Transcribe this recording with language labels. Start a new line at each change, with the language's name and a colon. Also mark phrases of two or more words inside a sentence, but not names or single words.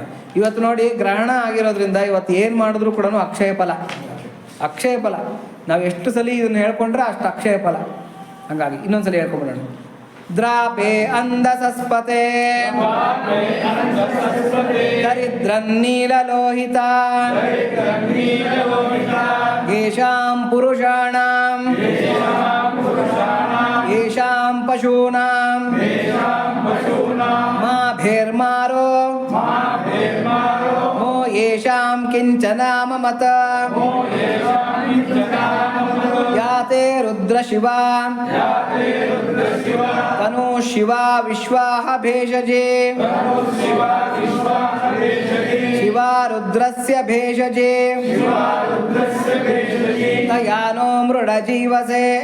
Kannada: ಇವತ್ತು ನೋಡಿ, ಗ್ರಹಣ ಆಗಿರೋದ್ರಿಂದ ಇವತ್ತು ಏನು ಮಾಡಿದ್ರು ಕೂಡ ಅಕ್ಷಯ ಫಲ. ನಾವು ಎಷ್ಟು ಸಲ ಇದನ್ನು ಹೇಳ್ಕೊಂಡ್ರೆ ಅಷ್ಟು ಅಕ್ಷಯ ಫಲ. ಹಾಗಾಗಿ ಇನ್ನೊಂದ್ಸಲಿ ಹೇಳ್ಕೊಂಬಿಡೋಣ.
Sanskrit: ದ್ರಾಪೆ ಅಂಧಸಸ್ಪತೆ ದರಿದ್ರನ್ನೀಲಲೋಹಿತ ಯೇಷಾಂ ಪುರುಷಾಣಾಂ ಯೇಷಾಂ ಪಶೂನಾಂ ಮಾ ಭೇರ್ಮಾರೋ ಮೋ ಯೇಷಾಂ ಕಿಂಚನ ಮಮತ ಯಾತೆ ರುದ್ರ ಶಿವ ತನು ಶಿವ ವಿಶ್ವಾಹ ಭೇಷಜೆ ಶಿವ ರುದ್ರಸ್ಯ ಭೇಷಜೆ ತಯಾನೋ ಮೃಡ ಜೀವಸೆ